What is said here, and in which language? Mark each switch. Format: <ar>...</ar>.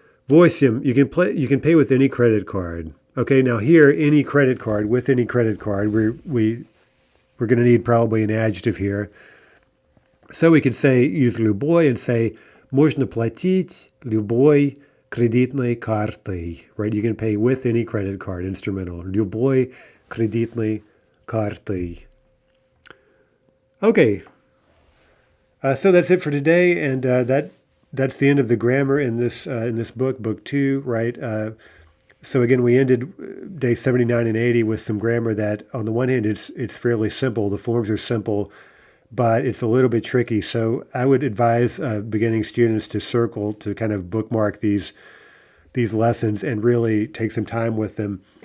<en>8, you can pay with any credit card. Okay, now here, any credit card, with any credit card, we're going to need probably an adjective here. So we could use любой and say,</en> <ru>можно платить любой кредитной картой,</ru> <en>right? You can pay with any credit card, instrumental.</en> <ru>Любой кредитной картой.</ru> <en>Okay. So that's it for today, and that's the end of the grammar in this book 2, right? So again, we ended day 79 and 80 with some grammar that, on the one hand, it's fairly simple. The forms are simple, but it's a little bit tricky. So I would advise beginning students to circle, to kind of bookmark these lessons and really take some time with them.</en>